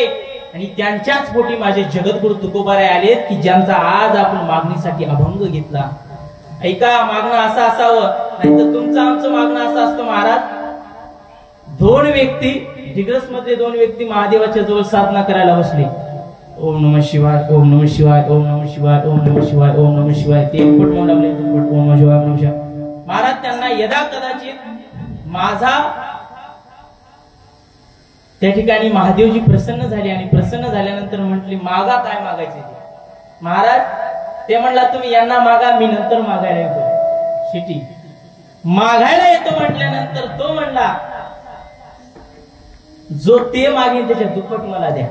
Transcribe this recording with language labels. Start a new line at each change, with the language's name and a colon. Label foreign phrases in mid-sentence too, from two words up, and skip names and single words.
Marathi: आणि त्यांच्याच पोटी माझे जगद्गुरु तुकोबाराय आलेत की ज्यांचा आज आपण मागणीसाठी अभंग घेतला. ऐका, मागणं असं असावं, नाही तर तुमचं आमचं मागणं असं असतं महाराज. 2 व्यक्ती दिग्रस मध्ये 2 व्यक्ती महादेवाच्या जवळ साधना करायला बसले.
Sanskrit: ओम नमः शिवाय, ओम नमः शिवाय, ओम नमः शिवाय, ओम नमः शिवाय, ओम नमः शिवाय.
Marathi: ते एक पट म्हणू लागले,
Sanskrit: ओम नमः शिवाय, ओम नमः शिवाय.
Marathi: महाराज त्यांना यदा कदाचित माझा त्या ठिकाणी महादेवजी प्रसन्न झाले आणि प्रसन्न झाल्यानंतर म्हटले मागा, काय मागायचे महाराज. ते म्हणला तुम्ही यांना मागा, मी नंतर मागायला येतो. शिटी मागायला येतो म्हटल्यानंतर तो म्हणला जो ते मागेन त्याच्या दुप्पट मला द्या.